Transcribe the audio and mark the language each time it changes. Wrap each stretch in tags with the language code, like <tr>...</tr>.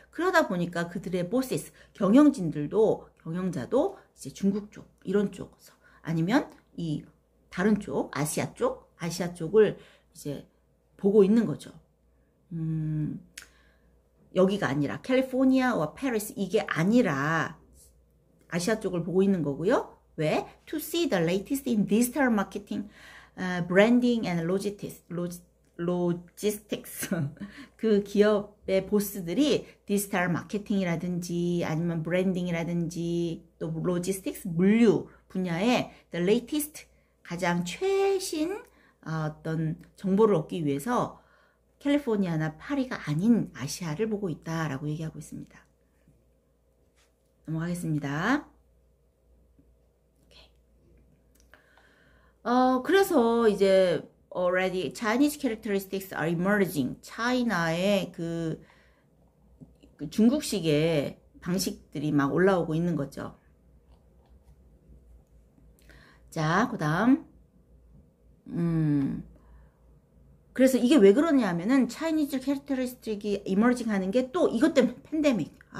<ko>그러다 보니까 그들의 bosses, 경영자도 이제 중국 쪽, 이런 쪽, 아니면 이 다른 쪽, 아시아 쪽을 이제 보고 있는 거죠. 여기가 아니라 캘리포니아와 페리스, 이게 아니라 아시아 쪽을 보고 있는 거고요. 왜?</ko> <en>To see the latest in digital marketing, branding and logistics.</en> <ko>그 기업의 보스들이 디지털 마케팅이라든지 아니면 브랜딩이라든지 또 로지스틱스, 물류 분야에</ko> <en>the latest</en> <ko>가장 최신 어떤 정보를 얻기 위해서 캘리포니아나 파리가 아닌 아시아를 보고 있다라고 얘기하고 있습니다. 넘어가겠습니다. 그래서 이제</ko> <en>already Chinese characteristics are emerging.</en> <ko>차이나의 그 중국식의 방식들이 막 올라오고 있는 거죠. 자, 그 다음 그래서 이게 왜 그러냐면은 차이니즈 캐릭터리스틱이 이머징 하는 게 또 이것 때문에 팬데믹.</ko>